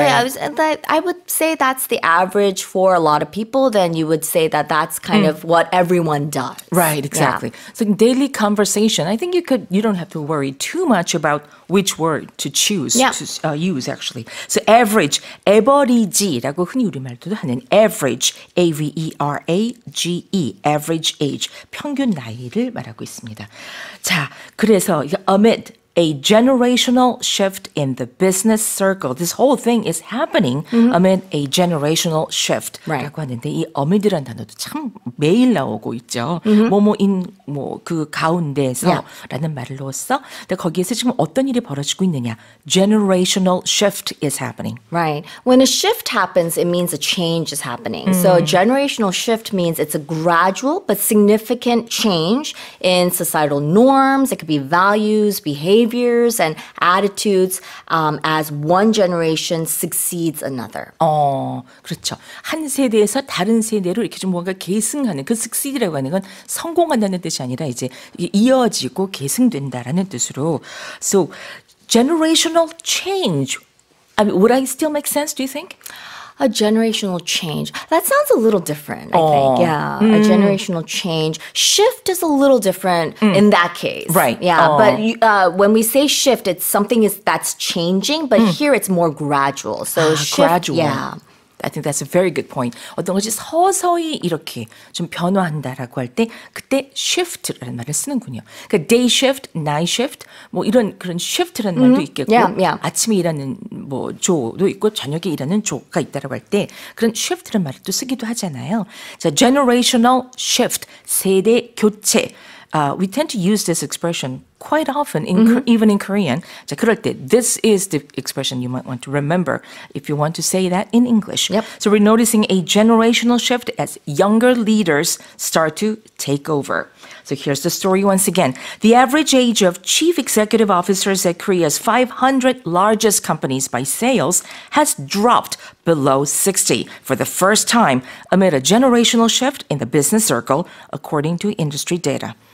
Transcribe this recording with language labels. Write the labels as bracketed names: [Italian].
[English] Yeah, I would say that's the average for a lot of people. Then you would say that that's kind of what everyone does. Right, exactly. So in daily conversation, I think you don't have to worry too much about which word to choose, to use actually. [Korean] So average, average라고 흔히 우리말도 하는 average, A-V-E-R-A-G-E, average age, 평균 나이를 말하고 있습니다. 자, 그래서 [English] amid a generational shift in the business circle. This whole thing is happening amid a generational shift. Right. [Korean] 라고 하는데 이 amid이라는 단어도 참 매일 나오고 있죠. 뭐뭐인 그 가운데서 라는 말을 넣었어. 근데 거기에서 지금 어떤 일이 벌어지고 있느냐. [English] Generational shift is happening. Right. When a shift happens, it means a change is happening. So a generational shift means it's a gradual but significant change in societal norms. It could be values, behaviors, and attitudes as one generation succeeds another. [Korean] 그렇죠. 한 세대에서 다른 세대로 이렇게 좀 뭔가 계승하는 그 succeed라고 하는 건 성공한다는 뜻이 아니라 이제 이어지고 계승된다라는 뜻으로. [English] So generational change. I mean, would I still make sense, do you think? A generational change. That sounds a little different, I think. Yeah, a generational change. Shift is a little different in that case. Right. Yeah, but when we say shift, it's something that's changing, but here it's more gradual. So shift, gradual. yeah. I think that's a very good point. [Korean] 어떤 것이 서서히 이렇게 좀 변화한다라고 할 때 그때 shift라는 말을 쓰는군요. 그러니까 day shift, night shift 뭐 이런 그런 shift라는 말도 있겠고 Yeah. 아침에 일하는 뭐 조도 있고 저녁에 일하는 조가 있다라고 할 때 그런 shift라는 말을 또 쓰기도 하잖아요. 자, generational shift, 세대 교체. [English] We tend to use this expression quite often, even in Korean. [Korean] 자, 그럴 때, [English] this is the expression you might want to remember if you want to say that in English. Yep. So we're noticing a generational shift as younger leaders start to take over. So here's the story once again. The average age of chief executive officers at Korea's 500 largest companies by sales has dropped below 60 for the first time amid a generational shift in the business circle, according to industry data.